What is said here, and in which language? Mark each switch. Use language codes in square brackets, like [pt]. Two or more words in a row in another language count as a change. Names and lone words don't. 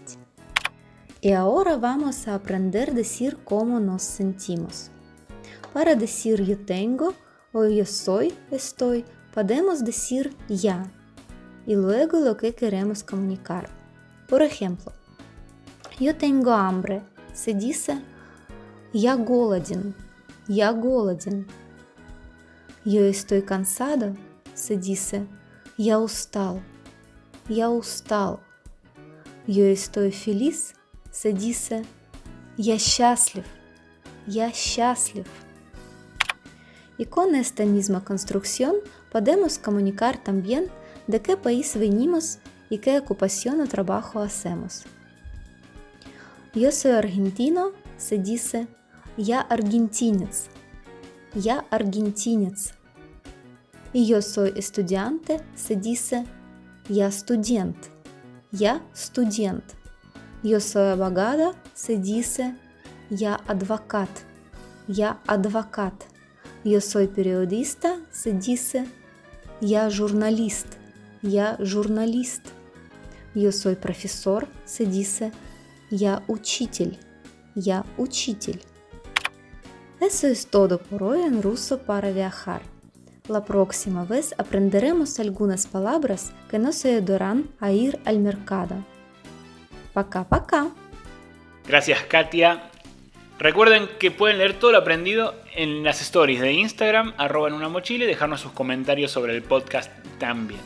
[es] Y ahora vamos a aprender a decir cómo nos sentimos. Para decir yo tengo o yo soy, estoy, podemos decir я y luego lo que queremos comunicar. Por ejemplo, yo tengo hambre, se dice [ru] я голоден, я голоден. [es] Yo estoy cansado, se dice [ru] я устал, я устал. [es] Yo estoy feliz, se dice [ru] я счастлив, я счастлив. [es] Y con esta misma construcción podemos comunicar también de qué país venimos y qué ocupación o trabajo hacemos. Yo soy argentino, se dice [ru] я argentinец, я argentinец. [es] Y yo soy estudiante, se dice [ru] я студент, я студент. [es] Yo soy abogada, se dice [ru] я адвокат, я адвокат. [es] Yo soy periodista, se dice [ru] я журналист, я журналист. [es] Yo soy profesor, se dice [ru] я учитель, я учитель. [es] Eso es todo por hoy en ruso para viajar. La próxima vez aprenderemos algunas palabras que nos ayudarán a ir al mercado. [ru] Пока-пока. [es] Gracias, Katia. Recuerden que pueden leer todo lo aprendido en las stories de Instagram, @enunamochila, y dejarnos sus comentarios sobre el podcast también.